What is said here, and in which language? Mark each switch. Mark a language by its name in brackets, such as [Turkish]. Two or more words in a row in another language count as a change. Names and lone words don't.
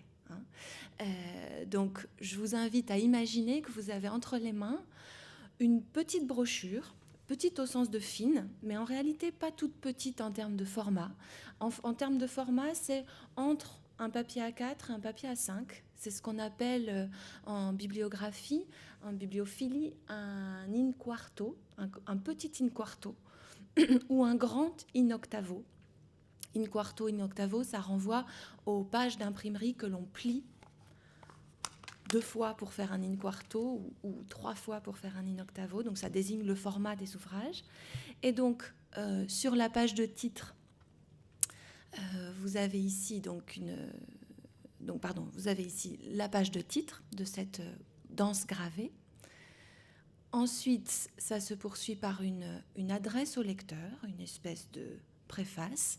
[French] Donc je vous invite à imaginer que vous avez entre les mains une petite brochure, petite au sens de fine, mais en réalité pas toute petite en termes de format. En termes de format, c'est entre un papier A4 et un papier A5. C'est ce qu'on appelle en bibliographie, en bibliophilie, un in-quarto, un petit in-quarto ou un grand in-octavo. In-quarto, in-octavo, ça renvoie aux pages d'imprimerie que l'on plie 2 fois pour faire un in-quarto ou 3 fois pour faire un in-octavo. Donc ça désigne le format des ouvrages. Et donc sur la page de titre, vous avez ici vous avez ici la page de titre de cette danse gravée. Ensuite, ça se poursuit par une adresse au lecteur, une espèce de préface.